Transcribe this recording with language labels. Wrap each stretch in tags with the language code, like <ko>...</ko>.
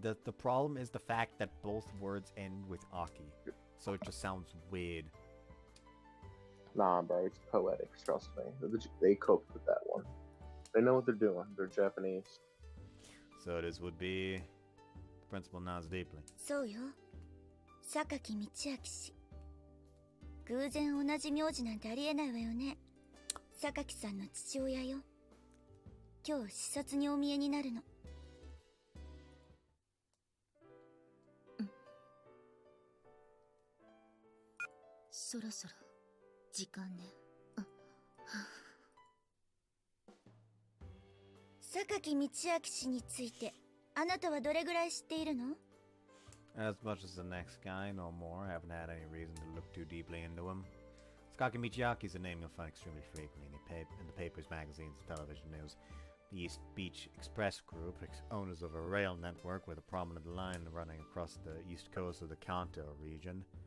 <en>The problem is the fact that both words end with Aki. So it just sounds weird. Nah, bro, it's poetic, trust me. They coped with that one. They know what they're doing. They're Japanese. So this would be... The principal nods deeply.</en> <ja>そうよ榊道明氏偶然同じ名字なんてありえないわよね榊さんの父親よ今日視察にお見えになるのそろそろ時間ね榊道明氏についてあなたはどれぐらい知っているの</ja> <en>As much as the next guy, no more. I haven't had any reason to look too deeply into him. Sakaki Michiaki is a name you'll find extremely frequently in the papers, magazines, and television news. The East Beach Express Group, owners of a rail network with a prominent line running across the east coast of the Kanto region.</en>